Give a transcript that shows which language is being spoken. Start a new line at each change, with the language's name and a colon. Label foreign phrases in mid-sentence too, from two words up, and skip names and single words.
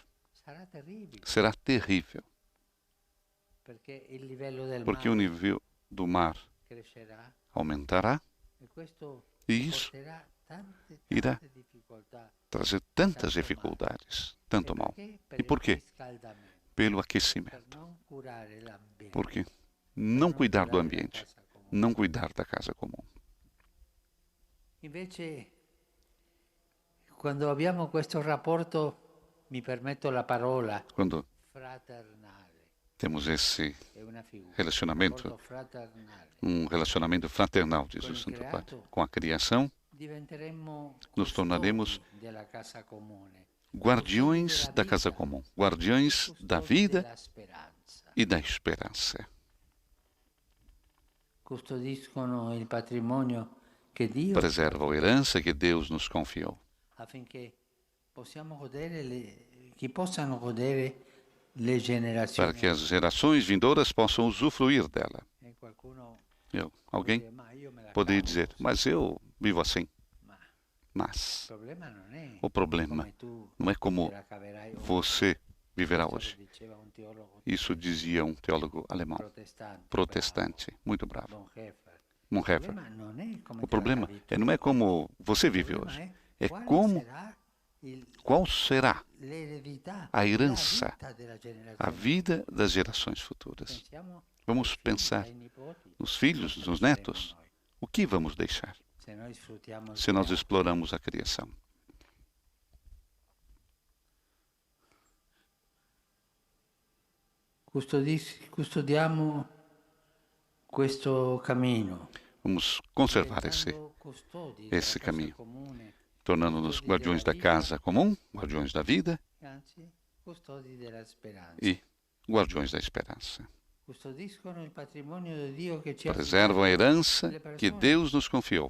Portuguese: Será terrível, porque o nível do mar aumentará e isso irá trazer tantas dificuldades, tanto mal. E por quê? Pelo aquecimento. Porque não cuidar do ambiente, não cuidar da casa comum.
Italian: Invece, quando abbiamo questo rapporto, mi permetto la parola,
Portuguese: Quando
Italian: fraternale,
Portuguese: temos esse relacionamento, relacionamento fraternal, diz o Santo Padre, com a criação, nos tornaremos guardiões da casa comum, guardiões da vida e da esperança.
Italian: Custodiscono il patrimonio che Dio
Portuguese: Preservam a herança que Deus nos confiou,
Italian: affinché che possano godere le generazioni.
Portuguese: para que as gerações vindouras possam usufruir dela. Alguém poderia dizer, mas eu vivo assim. Mas o problema não é como você viverá hoje. Isso dizia um teólogo alemão, protestante, muito bravo, Bonhoeffer. O problema não é como você vive hoje, é qual será a herança, a vida das gerações futuras. Vamos pensar nos filhos, nos netos. O que vamos deixar se nós exploramos a criação?
Italian: Custodiamo questo cammino.
Portuguese: Vamos conservar esse caminho, tornando-nos guardiões da casa comum, guardiões da vida e guardiões da esperança. Preservam a herança que Deus nos confiou.